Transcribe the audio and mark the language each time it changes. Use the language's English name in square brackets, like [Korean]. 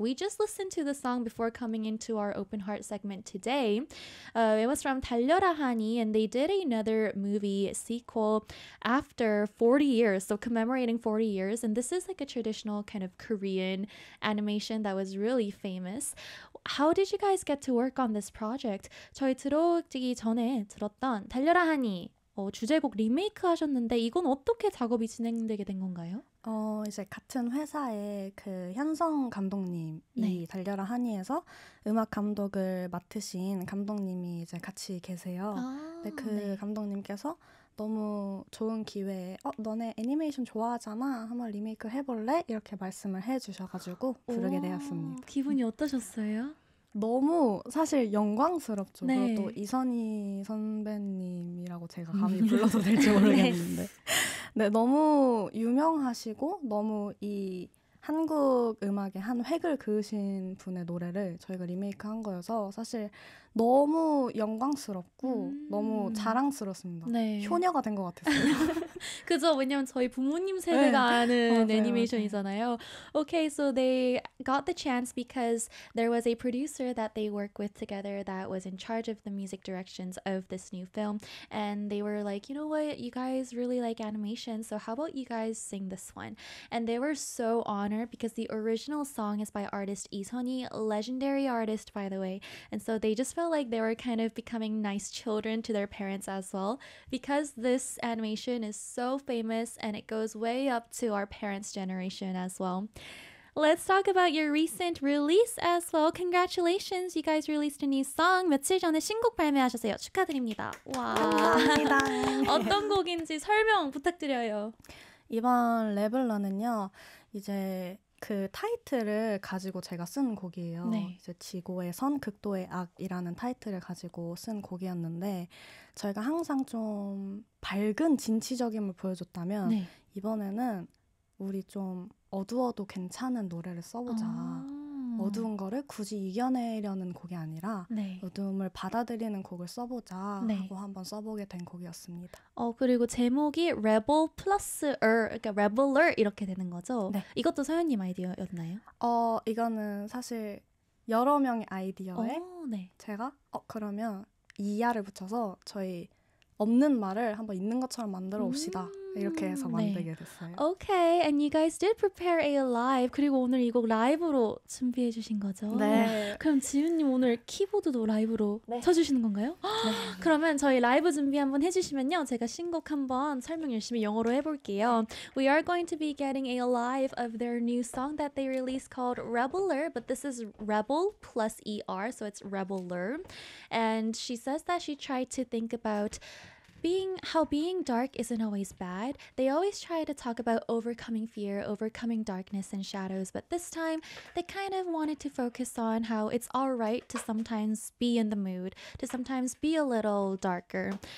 [English] We just listened to the song before coming into our open heart segment today. It was from 달려라 하니, and they did another movie sequel after 40 years, so commemorating 40 years. And this is like a traditional kind of Korean animation that was really famous. How did you guys get to work on this project? [Korean] 저희 들어오기 전에 들었던 달려라 하니 주제곡 리메이크 하셨는데 이건 어떻게 작업이 진행되게 된 건가요? 이제 같은 회사의 그 현성 감독님이 네. 달려라 하니에서 음악 감독을 맡으신 감독님이 이제 같이 계세요. 근데 그 네. 감독님께서 너무 좋은 기회에 너네 애니메이션 좋아하잖아 한번 리메이크 해볼래? 이렇게 말씀을 해주셔가지고 부르게 되었습니다. 기분이 어떠셨어요? 너무 사실 영광스럽죠. 네. 그리고 또 이선희 선배님이라고 제가 감히 불러도 될지 모르겠는데 네, 너무 유명하시고 너무 이 한국 음악의 한 획을 그으신 분의 노래를 저희가 리메이크한 거여서 사실 너무 영광스럽고 너무 자랑스럽습니다. 네. 효녀가 된 것 같았어요. 그죠? 왜냐면 저희 부모님 세대가 네. 아는 맞아요, 애니메이션이잖아요. 맞아요. [English] Okay, so they got the chance because there was a producer that they work with together that was in charge of the music directions of this new film. And they were like, you know what? You guys really like animation, so how about you guys sing this one? And they were so honored because the original song is by artist 이선희, legendary artist, by the way. And so they just felt like they were kind of becoming nice children to their parents as well because this animation is so famous and it goes way up to our parents' generation as well. Let's talk about your recent release as well. Congratulations, you guys released a new song. [Korean] 며칠 전에 신곡 발매하셨어요. 축하드립니다. 와. 감사합니다. 어떤 곡인지 설명 부탁드려요. 이번 레벨러는요, 이제 그 타이틀을 가지고 제가 쓴 곡이에요. 네. 이제 지고의 선, 극도의 악이라는 타이틀을 가지고 쓴 곡이었는데 저희가 항상 좀 밝은 진취적임을 보여줬다면 네. 이번에는 우리 좀 어두워도 괜찮은 노래를 써보자. 어두운 거를 굳이 이겨내려는 곡이 아니라 네. 어두움을 받아들이는 곡을 써보자 하고 네. 한번 써보게 된 곡이었습니다. 그리고 제목이 Rebel plus Er, 그러니까 Rebeler 이렇게 되는 거죠? 네. 이것도 서현님 아이디어였나요? 이거는 사실 여러 명의 아이디어에 네. 제가 그러면 이하를 붙여서 저희 없는 말을 한번 있는 것처럼 만들어 봅시다. 이렇게 해서 만들게 네. 됐어요. [English] Okay, and you guys did prepare a live. [Korean] 그리고 오늘 이 곡 라이브로 준비해 주신 거죠? 네. 그럼 지윤님 오늘 키보드도 라이브로 네. 쳐주시는 건가요? 네. 그러면 저희 라이브 준비 한번 해주시면요. 제가 신곡 한번 설명 열심히 영어로 해볼게요. [English] We are going to be getting a live of their new song that they released called Rebeler, but this is Rebel plus ER, so it's Rebeler. And she says that she tried to think about how being dark isn't always bad. They always try to talk about overcoming fear, overcoming darkness and shadows, but this time they kind of wanted to focus on how it's all right to sometimes be in the mood, to sometimes be a little darker.